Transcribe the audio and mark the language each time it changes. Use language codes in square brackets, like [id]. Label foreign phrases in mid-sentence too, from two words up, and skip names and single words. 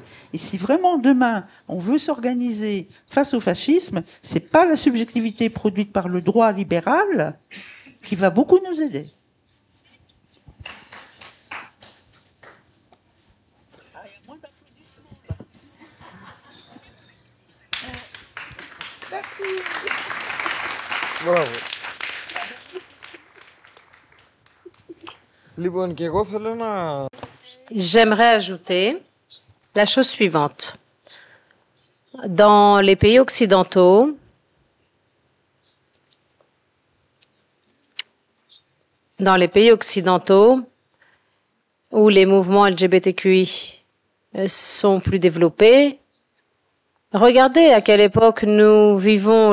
[fr] Et si vraiment demain on veut s'organiser face au fascisme, c'est pas la subjectivité produite par le droit libéral qui va beaucoup nous aider. Merci. Bravo. [el] Λοιπόν, και εγώ θέλω να... [fr] J'aimerais ajouter la chose suivante. Dans les pays occidentaux, où les mouvements LGBTQI sont plus développés, regardez à quelle époque nous vivons.